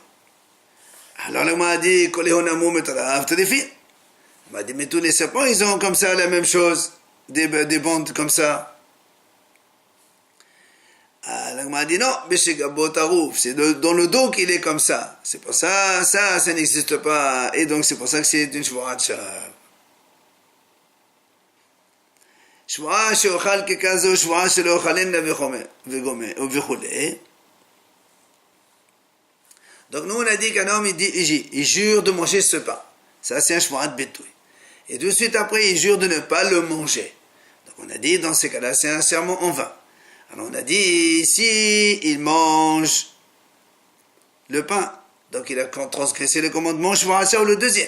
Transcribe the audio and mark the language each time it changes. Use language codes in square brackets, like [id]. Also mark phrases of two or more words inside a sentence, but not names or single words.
[fr] Alors là, on m'a dit, on m'a dit, mais tous les serpents, ils ont comme ça la même chose, des bandes comme ça. Alors on m'a dit, non, c'est dans le dos qu'il est comme ça. C'est pour ça, ça n'existe pas. Et donc c'est pour ça que c'est une [he] שבועת שוא. שבועה שאוכל ככזו, שבועה שלא אוכלנה וכולי. [fr] Donc nous on a dit qu'un homme il jure de manger ce pain. Ça c'est un [he] שבועת ביטוי. [fr] Et tout de suite après il jure de ne pas le manger. Donc on a dit dans ces cas-là c'est un serment en vain. Alors on a dit si il mange le pain, donc il a transgressé le commandement shvuat ou le deuxième.